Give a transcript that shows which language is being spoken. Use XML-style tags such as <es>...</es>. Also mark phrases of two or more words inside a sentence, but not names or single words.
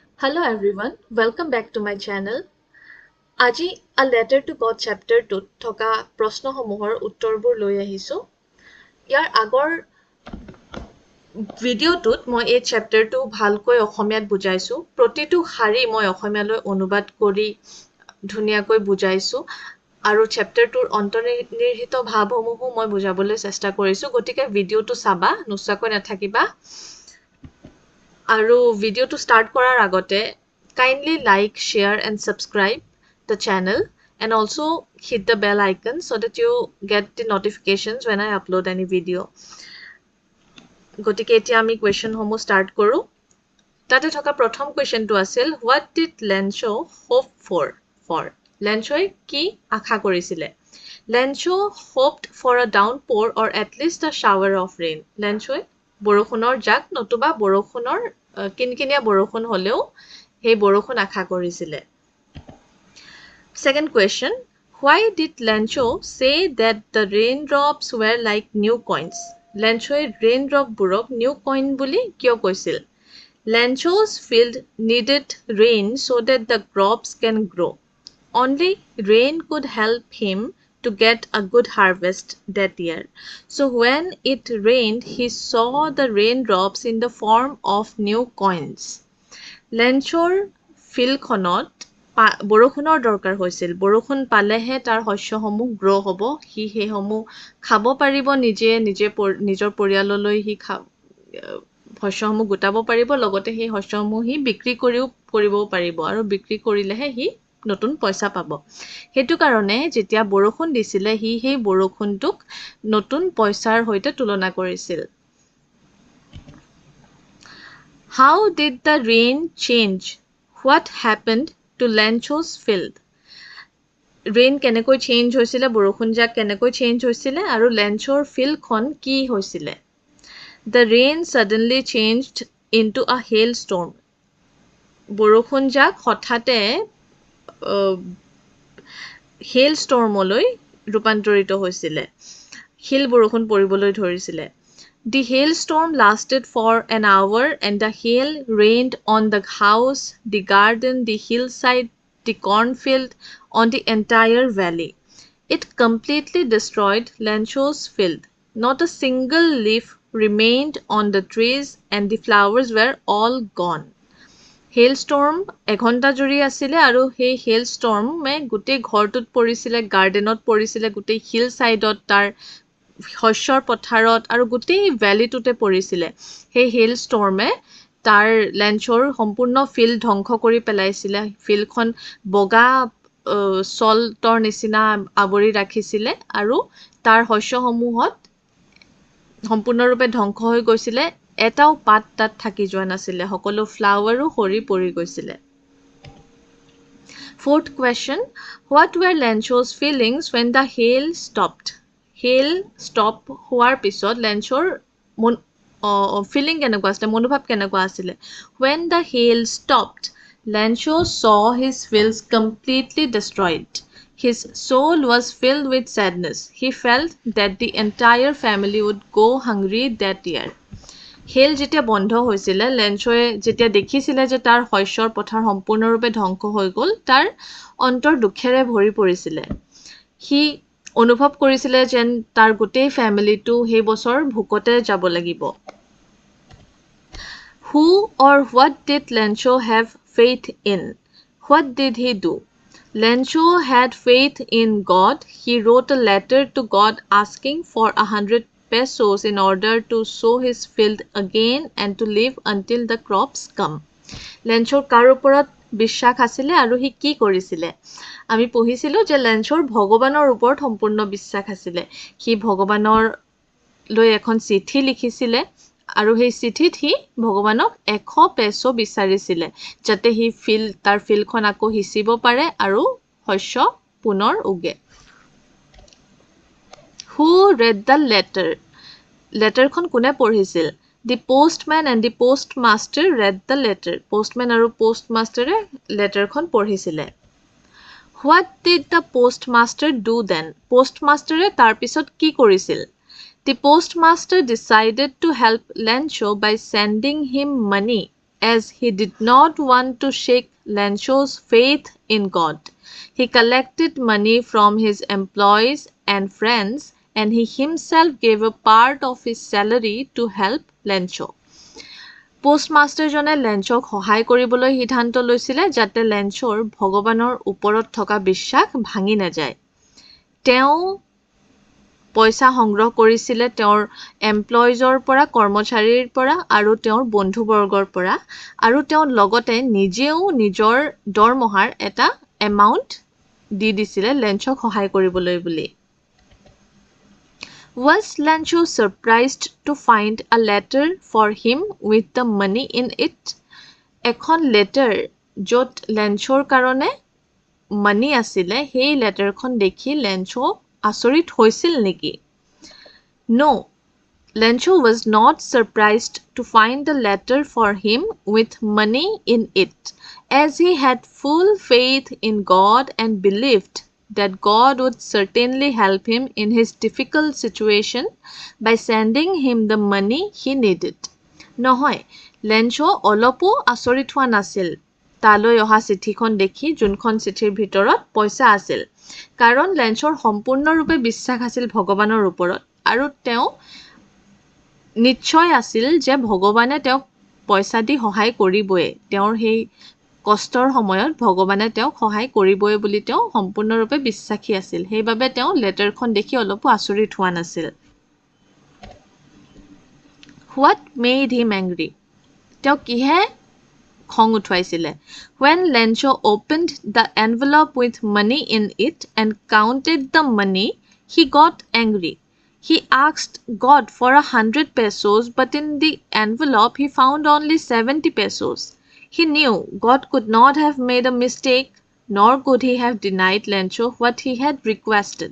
<en>Hello everyone, welcome back to my channel.</en> <as>Aji a letter to God chapter 2 থকা প্ৰশ্নসমূহৰ উত্তৰবোৰ লৈ আহিছো। ইয়াৰ আগৰ ভিডিঅ'টোত মই এই চেপ্টাৰটো ভালকৈ অসমীয়াত বুজাইছো। প্ৰতিটো শাৰী মই অসমীয়ালৈ অনুবাদ কৰি ধুনীয়াকৈ বুজাইছো আৰু চেপ্টাৰটোৰ অন্তৰ্নিহিত ভাৱসমূহো মই বুজাবলৈ চেষ্টা কৰিছো। গতিকে ভিডিঅ'টো চাবা, নোচোৱাকৈ নাথাকিবা। আৰু ভিডিঅ'টো ষ্টাৰ্ট কৰাৰ আগতে</as> <en>kindly like, share and subscribe the channel and also hit the bell icon so that you get the notifications when I upload any video.</en> <as>গতিকে এতিয়া আমি কোৱেশ্যনসমূহ ষ্টাৰ্ট কৰোঁ। তাতে থকা প্ৰথম কুৱেশ্যনটো আছিল</as> <en>what did Lencho hope for?</en> <as>লেঞ্চোৱে কি আশা কৰিছিলে?</as> <en>Lencho hoped for a downpour or at least a shower of rain.</en> <as>লেঞ্চোৱে বৰষুণৰ জাক নতুবা বৰষুণৰ কিনকিনীয়া বৰষুণ হলেও সেই বৰষুণ আশা কৰিছিলে।</as> <en>Second question, why did Lencho say that the raindrops were like new coins?</en> <as>লেঞ্চোৱে raindropবোৰক</as> <en>new coin</en> <as>বুলি কিয় কৈছিল?</as> <en>Lencho's field needed rain so that the crops can grow. Only rain could help him to get a good harvest that year. So when it rained, he saw the raindrops in the form of new coins.</en> <as>লেঞ্চোৰ ফিল্ডখনত বৰষুণৰ দৰকাৰ হৈছিল। বৰষুণ পালেহে তাৰ শস্যসমূহ গ্ৰ' হ'ব। সি সেইসমূহ খাব পাৰিব, নিজৰ পৰিয়াললৈ সি শস্যসমূহ গোটাব পাৰিব, লগতে সেই শস্যসমূহ সি বিক্ৰী কৰিবও পাৰিব আৰু বিক্ৰী কৰিলেহে সি নতুন পইচা পাব। সেইটো কাৰণে যেতিয়া বৰষুণ দিছিলে সি সেই বৰষুণটোক নতুন পইচাৰ সৈতে তুলনা কৰিছিল।</as> <en>How did the rain change what happened to Lencho's field?</en> <as>Rain কেনেকৈ চেঞ্জ হৈছিলে, বৰষুণ জাক কেনেকৈ চেঞ্জ হৈছিলে আৰু লেঞ্চোৰ ফিল্ডখন কি হৈছিলে?</as> <en>The rain suddenly changed into a hailstorm.</en> <as>বৰষুণ জাক হঠাতে hailstormলৈ ৰূপান্তৰিত হৈছিলে। শিল বৰষুণ পৰিবলৈ ধৰিছিলে।</as> <en>The hailstorm lasted for an hour and the hail rained on the house, the garden, the hillside, the cornfield, on the entire valley. It completely destroyed Lencho's field. Not a single leaf remained on the trees and the flowers were all gone.</en> <as>Hailstorm এঘণ্টা জুৰি আছিলে আৰু সেই hailstormে গোটেই ঘৰটোত পৰিছিলে, গাৰ্ডেনত পৰিছিলে, গোটেই হিল চাইডত, তাৰ শস্যৰ পথাৰত আৰু গোটেই ভ্যালিটোতে পৰিছিলে। সেই hailstormে তাৰ লেঞ্চোৰ সম্পূৰ্ণ ফিল্ড ধ্বংস কৰি পেলাইছিলে। ফিল্ডখন বগা সল্টৰ নিচিনা আৱৰি ৰাখিছিলে আৰু তাৰ শস্যসমূহত সম্পূৰ্ণৰূপে ধ্বংস হৈ গৈছিলে। এটাও পাত তাত থাকি যোৱা নাছিলে, সকলো ফ্লাৱাৰো সৰি পৰি গৈছিলে।</as> <en>Fourth question, what were Lencho's feelings when the hail stopped? Hail stop</en> <as>হোৱাৰ পিছত লেঞ্চোৰ ফিলিং কেনেকুৱা আছিলে, মনোভাৱ কেনেকুৱা আছিলে?</as> <en>When the hail stopped, Lencho saw his fields completely destroyed. His soul was filled with sadness. He felt that the entire family would go hungry that year.</en> <as>হেল যেতিয়া বন্ধ হৈছিলে, লেঞ্চোৱে যেতিয়া দেখিছিলে যে তাৰ শস্যৰ পথাৰ সম্পূৰ্ণৰূপে ধ্বংস হৈ গ'ল, তাৰ অন্তৰ দুখেৰে ভৰি পৰিছিলে। সি অনুভৱ কৰিছিলে যেন তাৰ গোটেই ফেমিলিটো সেই বছৰ ভোকতে যাব লাগিব।</as> <en>Who or what did Lencho have faith in? What did he do? Lencho had faith in God. He wrote a letter to God asking for 100 pesos in order to sow his field again and to live until the crops come.</en> <as>লেঞ্চোৰ কাৰ ওপৰত বিশ্বাস আছিলে আৰু সি কি কৰিছিলে? আমি পঢ়িছিলো যে লেঞ্চোৰ ভগৱানৰ ওপৰত সম্পূৰ্ণ বিশ্বাস আছিলে। সি ভগৱানৰ লৈ এখন চিঠি লিখিছিলে আৰু সেই চিঠিত সি ভগৱানক 100 পেছো বিচাৰিছিলে যাতে সি তাৰ ফিল্ডখন আকৌ হিচিব পাৰে আৰু শস্য পুনৰ উগে।</as> <en>Who read the letter?</en> <as>লেটাৰখন কোনে পঢ়িছিল?</as> <en>The postman and the postmaster read the letter.</en> <as>Postman আৰু postmasterে লেটাৰখন পঢ়িছিলে।</as> <en>What did the postmaster do then?</en> <as>Postmasterে তাৰ পিছত কি কৰিছিল?</as> <en>The postmaster decided to help Lencho by sending him money as he did not want to shake Lencho's faith in God. He collected money from his employees and friends, and he himself gave a part of his salary to help Lencho.</en> <as>পোষ্টমাষ্টাৰজনে লেঞ্চক সহায় কৰিবলৈ সিদ্ধান্ত লৈছিলে যাতে লেঞ্চৰ ভগৱানৰ ওপৰত থকা বিশ্বাস ভাঙি নাযায়। তেওঁ পইচা সংগ্ৰহ কৰিছিলে তেওঁৰ এমপ্লয়িজৰ পৰা, কৰ্মচাৰীৰ পৰা আৰু তেওঁৰ বন্ধুবৰ্গৰ পৰা, আৰু তেওঁ লগতে নিজেও নিজৰ দৰমহাৰ এটা এমাউণ্ট দি দিছিলে লেঞ্চক সহায় কৰিবলৈ বুলি।</as> <en>Was Lencho surprised to find a letter for him with the money in it?</en> <as>এখন লেটাৰ য'ত লেঞ্চৰ কাৰণে মানি আছিলে, সেই লেটাৰখন দেখি লেঞ্চো আচৰিত হৈছিল নেকি?</as> <en>No, Lencho was not surprised to find the letter for him with money in it, as he had full faith in God and believed that God would certainly help him in his difficult situation by sending him the money he needed.</en> <as>নহয়, লেঞ্চো অলপো আচৰিত হোৱা নাছিল তালৈ অহা চিঠিখন দেখি, যোনখন চিঠিৰ ভিতৰত পইচা আছিল, কাৰণ লেঞ্চৰ সম্পূৰ্ণৰূপে বিশ্বাস আছিল ভগৱানৰ ওপৰত, আৰু তেওঁ নিশ্চয় আছিল যে ভগৱানে তেওঁক পইচা দি সহায় কৰিবই, তেওঁৰ সেই কষ্টৰ সময়ত ভগৱানে তেওঁক সহায় কৰিবই বুলি তেওঁ সম্পূৰ্ণৰূপে বিশ্বাসী আছিল। সেইবাবে তেওঁ লেটাৰখন দেখি অলপো আচৰিত হোৱা নাছিল।</as> <en>What made him angry?</en> <as>তেওঁ কিহে খং উঠুৱাইছিলে?</as> <en>When Lencho opened the envelope with money in it and counted the money, he got angry. He asked God for 100 pesos, but in the envelope he found only 70 pesos. He knew God could not have made a mistake, nor could he have denied Lencho what he had requested.</en>